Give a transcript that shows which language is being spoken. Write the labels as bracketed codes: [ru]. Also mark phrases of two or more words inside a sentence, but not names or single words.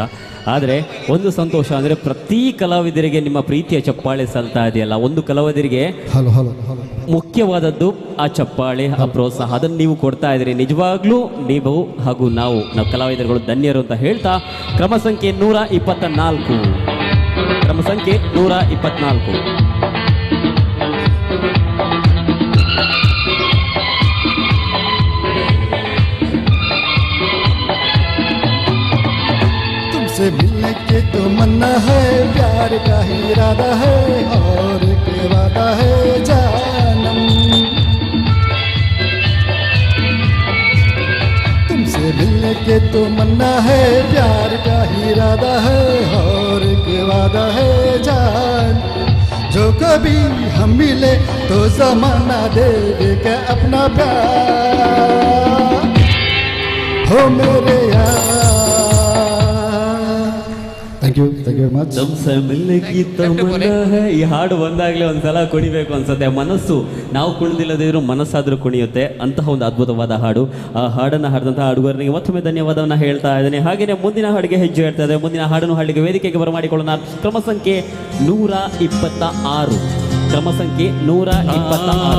[kn] ಆದರೆ ಒಂದು ಸಂತೋಷ ಅಂದರೆ ಪ್ರತಿ ಕಲಾವಿದರಿಗೆ ನಿಮ್ಮ ಪ್ರೀತಿಯ ಚಪ್ಪಾಳೆ ಸಲ್ತಾ ಇದೆಯಲ್ಲ, ಒಂದು ಕಲಾವಿದರಿಗೆ ಮುಖ್ಯವಾದದ್ದು ಆ ಚಪ್ಪಾಳೆ, ಆ ಪ್ರೋತ್ಸಾಹ, ಅದನ್ನು ನೀವು ಕೊಡ್ತಾ ಇದ್ದೀರಿ. ನಿಜವಾಗ್ಲೂ ನೀವು ಹಾಗೂ ನಾವು ಕಲಾವಿದರುಗಳು ಧನ್ಯರು ಅಂತ ಹೇಳ್ತಾ ಕ್ರಮ ಸಂಖ್ಯೆ 124 ಕ್ರಮ ಸಂಖ್ಯೆ 124 [hi] तुमसे मिलने के तो मन्ना है, प्यार का ही इरादा है और एक वादा है जानम। तुमसे मिलने के तो मन्ना है, प्यार का ही इरादा है और एक वादा है जान। जो कभी हम मिले तो जमाना देगा अपना प्यार हो मेरे यार। [en] thank you very much. [kn] ಈ ಹಾಡು ಬಂದಾಗಲೇ ಒಂದ್ಸಲ ಕುಣಿಬೇಕು ಅನ್ಸುತ್ತೆ. ಮನಸ್ಸು ನಾವು ಕುಣಿದಿಲ್ಲದಿದ್ರು ಮನಸ್ಸಾದರೂ ಕುಣಿಯುತ್ತೆ. ಅಂತಹ ಒಂದು ಅದ್ಭುತವಾದ ಹಾಡು. ಆ ಹಾಡನ್ನು ಹಾಡಿದಂತಹ ಹಾಡುಗಾರನಿಗೆ ಮತ್ತೊಮ್ಮೆ ಧನ್ಯವಾದವನ್ನು ಹೇಳ್ತಾ ಇದ್ದೇನೆ. ಹಾಗೆಯೇ ಮುಂದಿನ ಹಾಡಿಗೆ ಹೆಜ್ಜೆ ಹೇಳ್ತಾ ಇದ್ದೇವೆ. ಮುಂದಿನ ಹಾಡನ್ನು ಹಾಡಿಗೆ ವೇದಿಕೆಗೆ ಬರಮಾಡಿಕೊಳ್ಳೋಣ. ಕ್ರಮ ಸಂಖ್ಯೆ 126 ಕ್ರಮ ಸಂಖ್ಯೆ 126